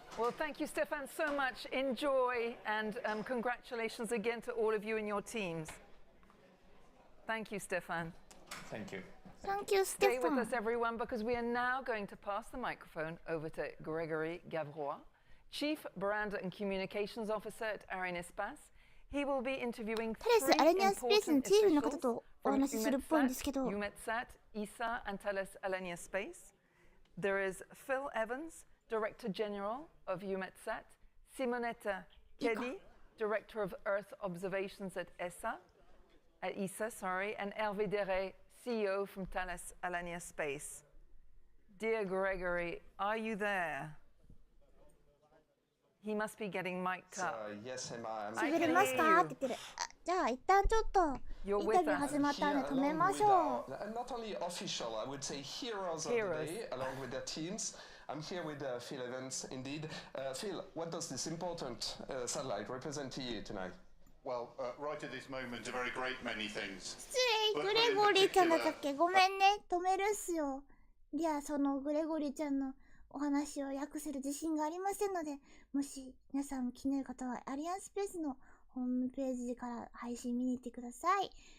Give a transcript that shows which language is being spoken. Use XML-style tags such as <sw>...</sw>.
<en>Well, thank you, Stefan, so much. Enjoy, and congratulations again to all of you and your teams. Thank you, Stefan. Thank you. Thank you, Stay with Stefan. us, everyone, because we are now going to pass the microphone over to Gregory Gavrois, Chief Brand and Communications Officer at Arianespace. He will be interviewing</en> <ja>タレス、アラニアスペースのチーフの方</ja> <en>officials</en> <ja>とお</ja> <en>from</en> <ja>話しするっぽいんですけど、</ja> <en>Eutelsat, ESA, and Thales Arianespace. There is Phil Evans, Director General of Eutelsat, Simonetta Kelly, Director of Earth Observations at ESA, and Hervé Deret, CEO from Thales Arianespace. Dear Gregory, are you there? He must be getting mic'd up. Yes,</en> <ja>喋れますかって言ってる。じゃあ一旦ちょっとインタビュー始まったんで止めましょう。</ja> <en>Not only official, I would say heroes of the day, along with their teams. I'm here with Phil Evans, indeed. Phil, what does this important satellite represent to you tonight? Well, right at this moment, a very great many things.</en> <ja>失礼、グレゴリーちゃんだったっけ？ごめんね、止めるっすよ。いや、そのグレゴリーちゃんのお話を訳せる自信がありませんので、もし皆さんも気になる方はアリアンスペースのホームページから配信見に行ってください。</ja>